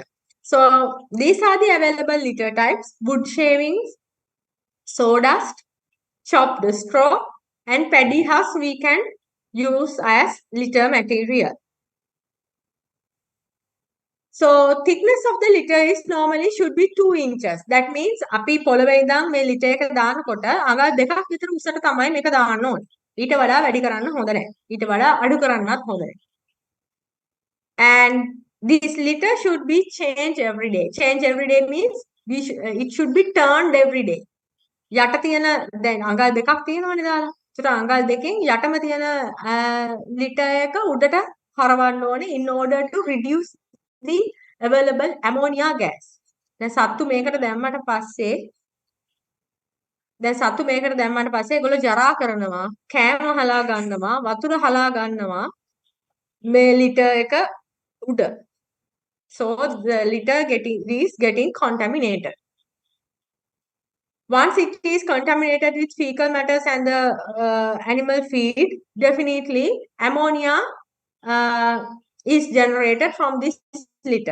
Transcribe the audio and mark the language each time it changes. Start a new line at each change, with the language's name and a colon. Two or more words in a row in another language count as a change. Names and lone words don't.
English: So these are the available litter types: wood shavings, sawdust, chopped straw, and paddy husk we can use as litter material. So thickness of the litter is normally should be 2 inches. That means
Sinhala: අපි පොළවේ ඉඳන් මේ litter එක දානකොට අඟල් දෙකක් විතර උසට තමයි මේක දාන්න ඕනේ. ඊට වඩා වැඩි කරන්න හොඳ නැහැ. ඊට වඩා අඩු කරන්නත් හොඳ නැහැ.
English: And this litter should be changed every day. Change every day means it should be turned every day.
Sinhala: යට තියෙන දැන් අඟල් දෙකක් තියෙනවනේ දාලා. ඒකට අඟල් දෙකෙන් යටම තියෙන litter එක උඩට හරවන්න ඕනේ
English: in order to reduce the available ammonia gas.
Sinhala: දැන් සත්තු මේකට දැම්මට පස්සේ ඒගොල්ලෝ ජරා කරනවා, කෑම හලා ගන්නවා, වතුර හලා ගන්නවා මේ litter එක උඩ.
English: So the litter is getting contaminated. Once it is contaminated with fecal matters and the animal feed, definitely ammonia is generated from this litter.